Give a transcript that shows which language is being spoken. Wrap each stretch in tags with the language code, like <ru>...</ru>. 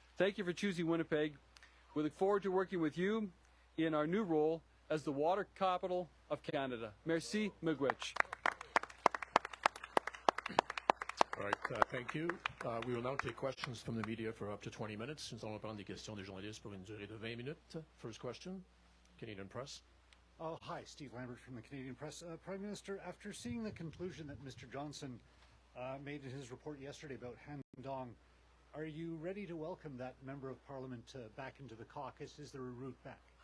<en>Thank you for choosing Winnipeg. We look forward to working with you in our new role as the water capital of Canada.</en> <fr>Merci, miigwech.</fr> <en>All right, thank you. We will now take questions from the media for up to 20 minutes.</en> <fr>Nous allons prendre des questions des journalistes pour une durée de 20 minutes.</fr> <en>First question, Canadian Press. Oh, hi, Steve Lambert from the Canadian Press. Prime Minister, after seeing the conclusion that Mr. Johnson made in his report yesterday about Han Dong, are you ready to welcome that Member of Parliament back into the caucus? Is there a route back?</en>